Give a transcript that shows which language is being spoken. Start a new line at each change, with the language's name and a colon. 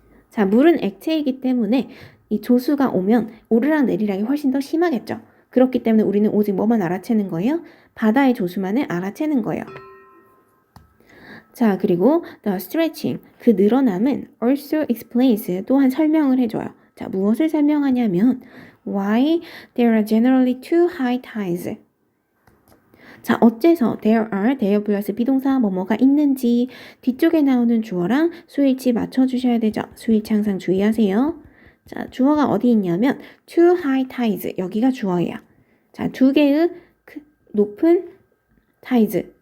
Korean: 자, 물은 액체이기 때문에 이 조수가 오면 오르락 내리락이 훨씬 더 심하겠죠. 그렇기 때문에 우리는 오직 뭐만 알아채는 거예요? 바다의 조수만을 알아채는 거예요. 자, 그리고
English: the stretching,
Korean: 그 늘어남은
English: also explains,
Korean: 또한 설명을 해줘요. 자, 무엇을 설명하냐면
English: why there are generally two high tides.
Korean: 자, 어째서 there 플러스 비동사 뭐뭐가 있는지 뒤쪽에 나오는 주어랑 수일치 맞춰주셔야 되죠. 수일치 항상 주의하세요. 자, 주어가 어디 있냐면
English: two high tides,
Korean: 여기가 주어예요. 자, 두 개의 높은 tides,